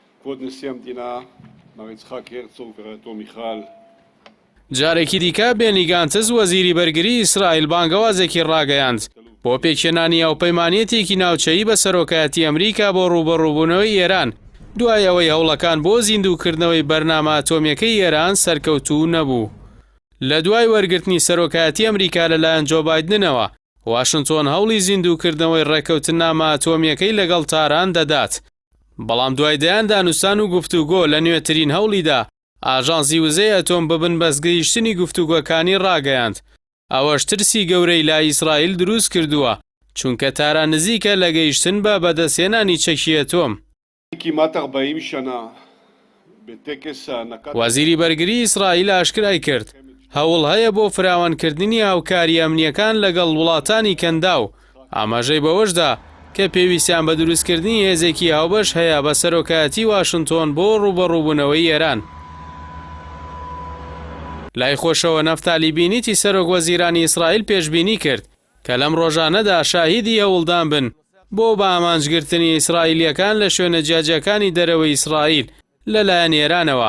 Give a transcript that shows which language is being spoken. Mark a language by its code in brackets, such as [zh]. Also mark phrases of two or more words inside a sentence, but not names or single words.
[he] כבוד נשיא המדינה, מר יצחק הרצוג ורעייתו מיכל. [ckb] جارێکی دیکە بێنی گانتز وەزیری بەرگری ئیسرائیل بانگەوازێکی ڕاگەیاند بۆ پێکهێنانی ئەوپەیمانیەتێکی ناوچەیی بە سەرۆکایەتی ئەمریکا بۆ ڕوبەڕووبوونەوەی ئێران دوای ئەوەی هەوڵەکان بۆ زیندووکردنەوەی بەرنامە ئەتۆمیەکەی ئێران سەرکەوتوو نەبوو. لە دوای وەرگرتنی سەرۆکایەتی ئەمریکا لەلایەن جۆ بایدنەوە واشنتۆن هەوڵی زیندووکردنەوەی ڕێکەوتن نامە ئەتۆمیەکەی لەگەڵ تاران دەدات. بەڵام دوای دەیان دانوستان و گفتوگۆ لە نوێترین هەوڵیدا ئاژانسی وزەی ئەتۆم ببن بەسگەیشتنی گفتوگۆکانی ڕاگەیاند. ئەوەش ترسی گەورەی لای ئیسرائیل دروست کردووە چونکە تاران نزیکە لە گەیشتن بە بەدەستهێنانی چەکی ئەتۆم. [he] כמעט 40 שנה بטקס הענקת [ckb] وەزیری بەرگری ئیسرائیل ئاشکرای کرد هەوڵ هەیە بۆ فراوانکردنی هاوکاری ئەمنیەکان لەگەڵ وڵاتانی کەندا و ئاماژەی بەوەشدا کە پێویستیان بە دروستکردنی هێزێکی هاوبەش هەیە بە سەرۆکایەتی واشنتۆن بۆ ڕوبەڕووبوونەوەی ئێران. لای خۆشەوە نەفتالی بینیتی سەرۆک وەزیرانی ئیسرائیل پێشبینی کرد کە لەم ڕۆژانەدا شاهیدی هەوڵدان بن بۆ بە ئامانجگرتنی ئیسرائیلیەکان لە شوێنە جیاجەکانی دەرەوەی ئیسرائیل لەلایەن ئێرانەوە.